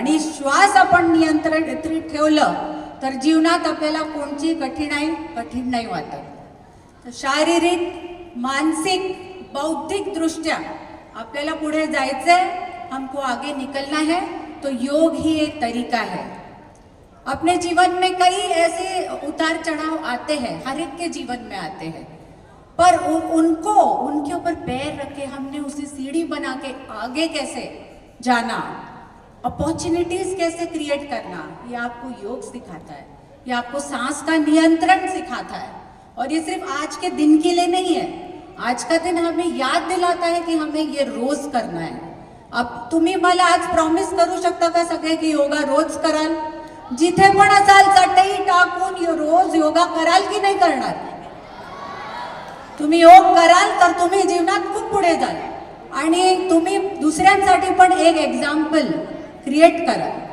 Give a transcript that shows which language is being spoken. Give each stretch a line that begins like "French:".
Marathi: आणि श्वास आपण नियंत्रित ठेवलं तर जीवनात आपल्याला कोणची कठीण नाही वाटत. शारीरिक, मानसिक, बौद्धिक दृष्ट्या आपल्याला पुढे जायचंय,
Hindi: हमको आगे निकलना है, तो योग ही एक तरीका है. अपने जीवन में कई ऐसे उतार चढ़ाव आते हैं, हर एक के जीवन में आते हैं, पर उनके ऊपर पैर रख के हमने उसे सीढ़ी बना के आगे कैसे जाना, अपॉर्चुनिटीज कैसे क्रिएट करना, ये आपको योग सिखाता है. ये आपको सांस का नियंत्रण सिखाता है. और ये सिर्फ आज के दिन के लिए नहीं है, आज का दिन हमें याद दिलाता है कि हमें ये रोज करना है.
Marathi: अब तुम्ही मला आज प्रॉमिस करू शकता का सगळे की योगा रोज कराल? जिथे पण असाल चटई टाकून रोज योगा कराल की नाही करणार? तुम्ही योग कराल तर तुम्ही जीवनात खूप पुढे जाल आणि तुम्ही दुसऱ्यांसाठी पण एक एक्झाम्पल क्रिएट कराल.